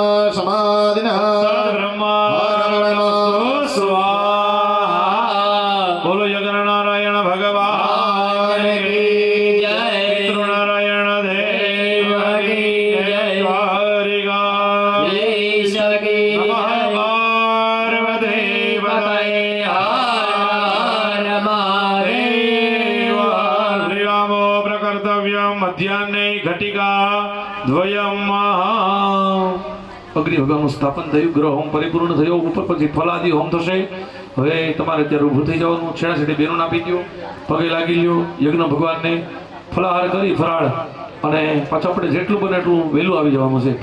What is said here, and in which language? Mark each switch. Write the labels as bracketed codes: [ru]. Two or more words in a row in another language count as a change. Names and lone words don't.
[sa] समाधिनः ब्रह्मार्पणमस्तु स्वाहा। [hi] बोलो जगन नारायण भगवान की जय। पितृनारायण देव की जय। [sa] हरिगा नमः पार्वती पतये हर महादेव। श्रीरामो प्रकर्तव्यं मध्याह्ने घटिका द्वयम् [gu] અગ્નિ ભગવાનનું સ્થાપન થયું, ગ્રહ હોમ પરિપૂર્ણ થયો, ઉપર પછી ફલાદિ હોમ થશે. હવે તમારે અત્યારે ઊભું થઈ જવાનું, છેડા છેડી બેનું આપી દો, પગે લાગી લ્યો, યજ્ઞ ભગવાનને ફલાહાર કરી ફરાળ, અને પાછું આપણે જેટલું બને એટલું વહેલું આવી જવાનું છે.